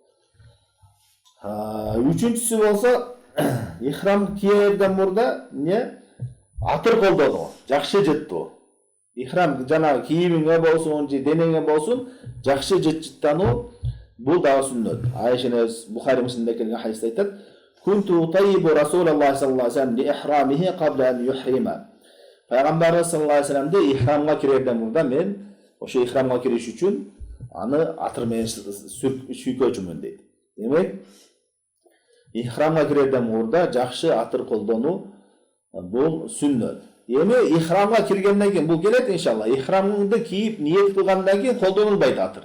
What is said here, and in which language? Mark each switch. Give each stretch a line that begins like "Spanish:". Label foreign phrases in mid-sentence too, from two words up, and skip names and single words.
Kyrgyz: Үчүнчүсү болсо, ихрам кийерден мурда атыр колдонуу, жакшы жыттуу. Ихрам жана кийимиңе болсун, же денеңе болсун, жакшы жыттануу, бул дагы сүннөт. Айша Бухари Муслимде келген хадисте айтат:
Arabic: "كنت أطيب رسول الله صلى الله عليه و سلم لإحرامه قبل أن يحرم."
Kyrgyz: Пайгамбарыбыз
Arabic: صلى الله عليه
Kyrgyz: ва салламды ихрамга кирерден мурда мен ошо ихрамга кириш үчүн аны атыр менен сүйкөөчүмүн дейт. Демек, ихрамга кирерден мурда жакшы атыр колдонуу, бул сүннөт. Эми ихрамга киргенден кийин бул келет иншалла. Ихрамыңды кийип ниет кылгандан кийин колдонулбайт атыр.